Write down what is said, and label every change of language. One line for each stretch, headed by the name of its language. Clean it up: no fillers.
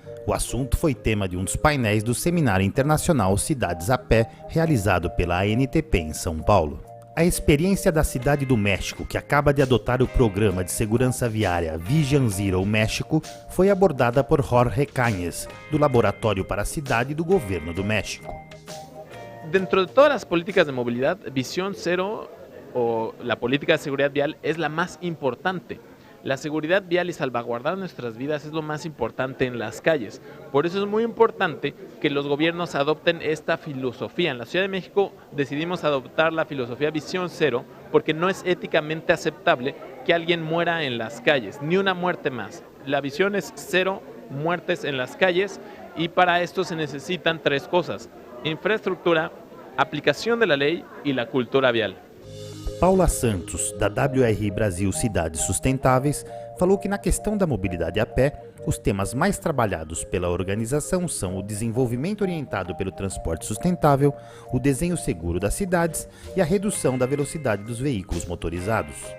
Portuguese: O assunto foi tema de um dos painéis do Seminário Internacional Cidades a Pé, realizado pela ANTP em São Paulo. A experiência da Cidade do México, que acaba de adotar o programa de segurança viária Vision Zero México, foi abordada por Jorge Cañas, do Laboratório para a Cidade do Governo do México.
Spanish: Dentro de todas las políticas de movilidad, Visión Cero o la política de seguridad vial es la más importante. La seguridad vial y salvaguardar nuestras vidas es lo más importante en las calles. Por eso es muy importante que los gobiernos adopten esta filosofía. En la Ciudad de México decidimos adoptar la filosofía Visión Cero porque no es éticamente aceptable que alguien muera en las calles, ni una muerte más. La visión es 0 muertes en las calles y para esto se necesitan 3 cosas: infraestructura, aplicación de la ley y la cultura vial.
Portuguese: Paula Santos, da WR Brasil Cidades Sustentáveis, falou que na questão da mobilidade a pé, os temas mais trabalhados pela organização são o desenvolvimento orientado pelo transporte sustentável, o desenho seguro das cidades e a redução da velocidade dos veículos motorizados.